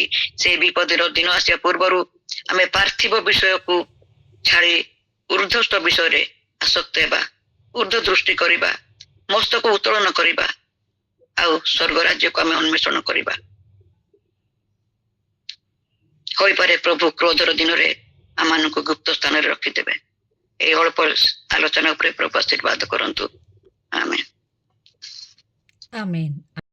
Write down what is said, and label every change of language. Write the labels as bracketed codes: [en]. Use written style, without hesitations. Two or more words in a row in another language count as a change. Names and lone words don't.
[or] ସେ ବିପଦର ଦିନ ଆସିବା ପୂର୍ବରୁ ଆମେ ପାର୍ଥିବ ବିଷୟକୁ ଛାଡି ଊର୍ଦ୍ଧ୍ୱସ୍ଥ ବିଷୟରେ ଆସକ୍ତ ହେବା, ଊର୍ଦ୍ଧ୍ୱ ଦୃଷ୍ଟି କରିବା, ମସ୍ତକ ଉତ୍ତୋଳନ କରିବା, ଆଉ ସ୍ୱର୍ଗ ରାଜ୍ୟକୁ ଆମେ ଅନ୍ୱେଷଣ କରିବା। ହୋଇପାରେ ପ୍ରଭୁ କ୍ରୋଧର ଦିନରେ ଆମମାନଙ୍କୁ ଗୁପ୍ତ ସ୍ଥାନରେ ରଖିଦେବେ। ଏଇ ଅଳ୍ପ ଆଲୋଚନା ଉପରେ ପ୍ରଭୁ ଆଶୀର୍ବାଦ କରନ୍ତୁ। আমেন। ଆମେନ୍।